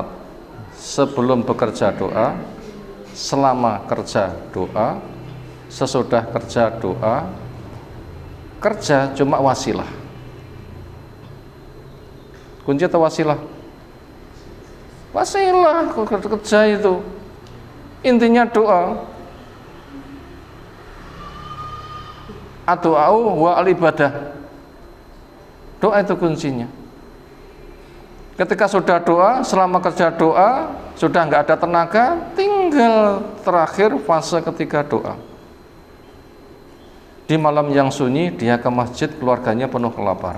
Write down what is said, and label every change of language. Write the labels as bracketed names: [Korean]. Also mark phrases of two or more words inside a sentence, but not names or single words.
[Indonesian] Sebelum bekerja doa, selama kerja doa, sesudah kerja doa. Kerja cuma wasilah. Kunci atau wasilah? Wasilah kerja itu. Intinya doa. [Arabic] الدعاء والعبادة. [Indonesian] Doa itu kuncinya. Ketika sudah doa, selama kerja doa, sudah nggak ada tenaga, tinggal terakhir fase ketika doa. Di malam yang sunyi, dia ke masjid, keluarganya penuh kelaparan.